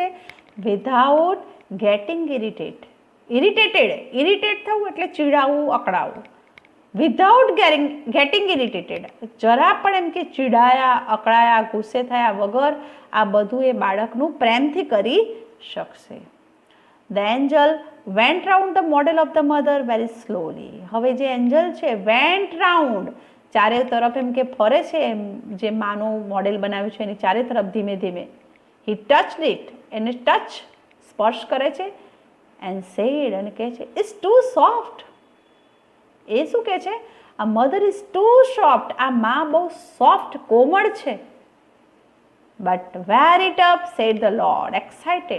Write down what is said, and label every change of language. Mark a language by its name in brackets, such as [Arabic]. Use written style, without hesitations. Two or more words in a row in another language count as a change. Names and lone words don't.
[English] without getting irritated [Gujarati] થવું એટલે ચીડાવવું, અકળાવવું. [English] without getting irritated, [Gujarati] જરા પણ એમ કે ચીડાયા, અકળાયા, ગુસ્સે થયા વગર આ બધું એ બાળકનું પ્રેમથી કરી શકશે. [English] The angel went round the model of the mother very slowly. [Gujarati] હવે જે એન્જલ છે [English] went round, [Gujarati] ચારે તરફ એમ કે ફરે છે, જે માનું મોડેલ બનાવ્યું છે એની ચારે તરફ ધીમે ધીમે. [English] He touched it, [Gujarati] એને ટચ, સ્પર્શ કરે છે. [English] And said, [Gujarati] અને કહે છે [English] It's too soft. [Gujarati] એ શું કહે છે? [English] The mother is too soft, [Gujarati] આ માં બહુ સોફ્ટ કોમળ છે. [English] But very tough said the Lord, excited.